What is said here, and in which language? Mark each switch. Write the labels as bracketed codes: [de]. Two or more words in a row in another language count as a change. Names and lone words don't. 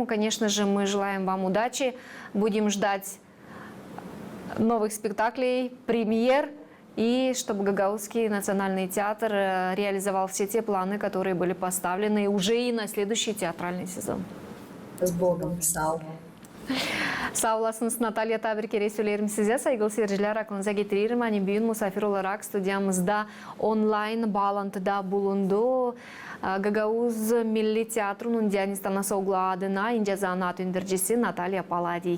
[ru] Конечно же, мы желаем вам удачи. Будем ждать новых спектаклей, премьер. И чтобы Гагаузский национальный театр реализовал все те планы, которые были поставлены уже и на следующий театральный сезон. С Богом, [gag] Сау. Sağ olasınız Natalya Tabirker'e söylerim size. Saygılı seyirciler, aklınıza getiririm. Hani bugün misafir olarak stüdyamızda online bağlantıda bulundu. Gagauz Milli Tiyatro'nun Diyanistan Soğlu adına İnce Zanat Ündürcüsü Natalya Paladi.